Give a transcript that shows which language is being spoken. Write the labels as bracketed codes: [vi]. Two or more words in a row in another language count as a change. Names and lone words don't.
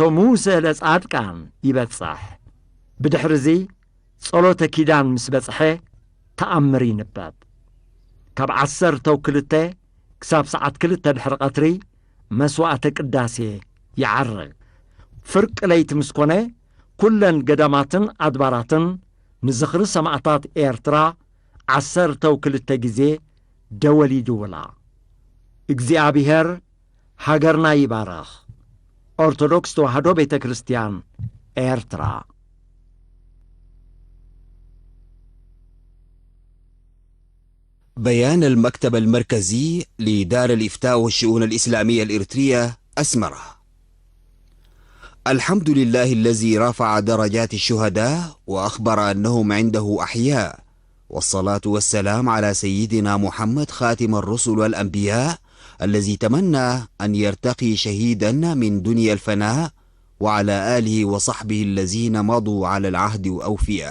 [ti] ሙሴ ለጻድቃን ይበጽሕ። ብድሕሪዚ ጸሎተ ኪዳን ምስ በጽሐ ተኣምር ይንበብ። ካብ 12 ክሳብ ሰዓት 2 ድሕሪ ቐትሪ መስዋዕተ ቅዳሴ ይዓርግ። ፍርቂ ለይቲ ምስ ኮነ ኩለን ገዳማትን ኣድባራትን ንዝኽሪ ሰማዕታት ኤርትራ 12 ጊዜ ደወል ይድውላ። እግዚአብሔር ሃገርና ይባረኽ። ኦርቶዶክስ ተዋሕዶ ቤተ ክርስቲያን ኤርትራ። [ar] بيان المكتب المركزي لدار الإفتاء والشؤون الإسلامية الإريترية أسمرة. الحمد لله الذي رفع درجات الشهداء وأخبر أنهم عنده أحياء، والصلاة والسلام على سيدنا محمد خاتم الرسل والأنبياء الذي تمنى أن يرتقي شهيدا من دنيا الفناء، وعلى آله وصحبه الذين مضوا على العهد وأوفياء.